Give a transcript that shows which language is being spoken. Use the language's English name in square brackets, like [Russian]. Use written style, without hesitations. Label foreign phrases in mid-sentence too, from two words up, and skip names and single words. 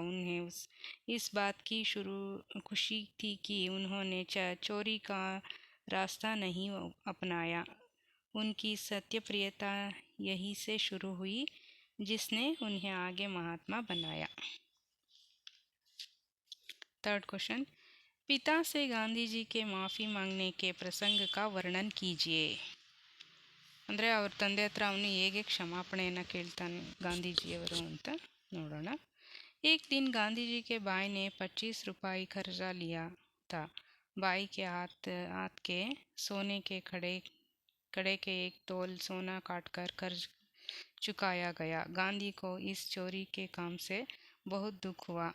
[Hindi] उन्हें इस बात की खुशी थी कि उन्होंने चोरी का रास्ता नहीं अपनाया। उनकी सत्यप्रियता यही से शुरू हुई, जिसने उन्हें आगे महात्मा बनाया। [English] third question, [Hindi] पिता से गांधी जी के माफ़ी मांगने के प्रसंग का वर्णन कीजिए। [Kannada] ಅಂದರೆ ಅವ್ರ ತಂದೆ ಹತ್ರ ಅವನು ಹೇಗೆ ಕ್ಷಮಾಪಣೆಯನ್ನು ಕೇಳ್ತಾನೆ ಗಾಂಧೀಜಿಯವರು ಅಂತ ನೋಡೋಣ. [Hindi] एक दिन गांधी जी के भाई ने 25 रुपये कर्जा लिया था। भाई के हाथ के सोने के कड़े के एक तोल सोना काटकर कर्ज चुकाया गया। गांधी को इस चोरी के काम से बहुत दुख हुआ।